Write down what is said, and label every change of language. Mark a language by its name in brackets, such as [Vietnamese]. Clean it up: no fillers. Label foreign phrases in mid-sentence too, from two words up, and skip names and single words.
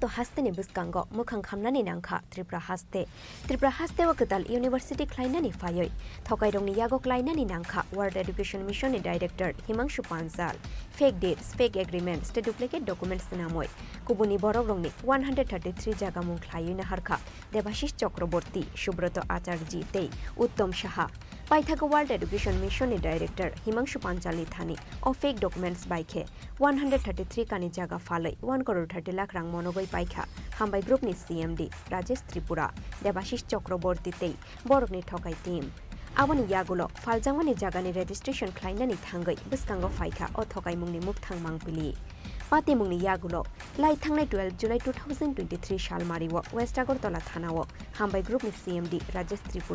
[Kok Borok] hasteni buskango mukhang khamnani nangkha Tripura haste wakatal University khlainani phayoi thokairongni Jaga khlainani nangkha World Education Mission ni Director Himangshu Panjal [English] fake dates fake agreements [Kok Borok] te [English] duplicate documents [Kok Borok] namoi kubuni borogrongni 133 jaga mung khlaioi na harkha Debashish Chakraborty Subroto Acharji tei Uttom Saha Paithago World Education Mission ni Director Himangshu Panjali thani o [English] fake documents [Kok Borok] baikhe 133 Kani Jaga Phalwi 1 crore 30 lakh rang monogoi paikha hambai group ni CMD Rajesh Tripura Debashish Chakraborty tei borokni thokai team Aboni yagulo Phaljangmani Jagani registration khlainani thangai biskango faika o thokaimungni muk thangmang pili. Pati mungni yagulo lai thangnai 12 July 2023 সাল মারিও ওয়েস্ট আগরতলা থানাও হামবাই গ্রুপ নি সিএমডি রাজেশ ত্রিপুরা